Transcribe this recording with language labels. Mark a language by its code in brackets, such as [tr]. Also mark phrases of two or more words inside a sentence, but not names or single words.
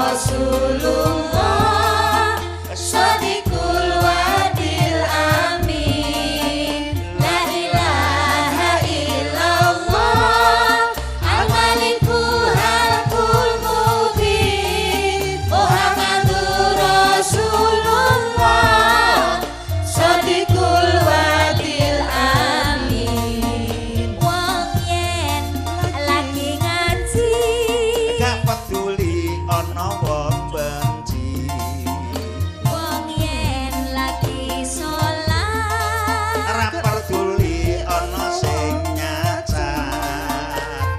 [ar] رسول الله صادق الوعد الأمين لا إله إلا الله الملك الحق المبين محمد رسول الله صادق الوعد الأمين [jv] Wong yen lagi ngaji Gak peduli ana wong benci. Wong yen lagi sholat Ora peduli ana sing nyacat.